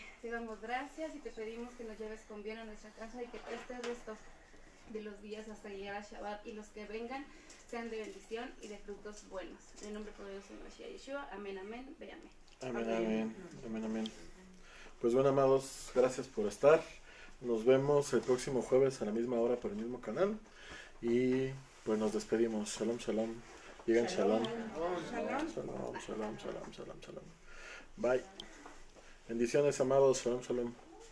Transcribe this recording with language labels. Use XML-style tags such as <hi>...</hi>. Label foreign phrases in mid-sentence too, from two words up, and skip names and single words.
<es>Te damos gracias y te pedimos que nos lleves con bien a nuestra casa y que este resto de los días hasta llegar a Shabbat y los que vengan sean de bendición y de frutos buenos. En el nombre poderoso de Mashiach Yeshua. Amén, amén, ve amén. Amén, amén, amén, amén. Pues bueno, amados, gracias por estar. Nos vemos el próximo jueves a la misma hora por el mismo canal. Y pues nos despedimos. Shalom, shalom. Digan shalom. Shalom, shalom, shalom, shalom, shalom. Bye. Bendiciones, amados. Shalom, shalom.</es>